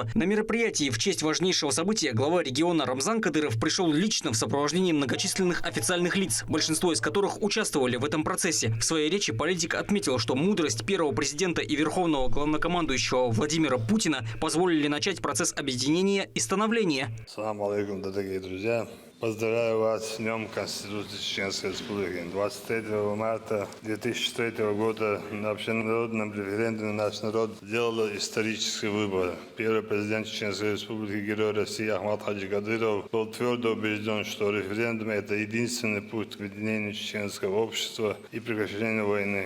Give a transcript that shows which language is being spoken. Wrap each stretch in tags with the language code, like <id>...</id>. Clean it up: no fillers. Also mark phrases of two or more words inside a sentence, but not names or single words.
<ru>На мероприятии в честь важнейшего события глава региона Рамзан Кадыров пришел лично в сопровождении многочисленных официальных лиц, большинство из которых участвовали в этом процессе. В своей речи политик отметил, что мудрость первого президента и верховного главнокомандующего Владимира Путина позволили начать процесс объединения и становления.</ru> <ar>السلام عليكم,</ar> <ru>дорогие друзья. Поздравляю вас с Днем Конституции Чеченской Республики. 23 марта 2003 года на общенародном референдуме наш народ сделал исторический выбор. Первый президент Чеченской Республики, герой России Ахмат Хаджикадыров, был твердо убежден, что референдум – это единственный путь к объединению чеченского общества и прекращению войны.</ru>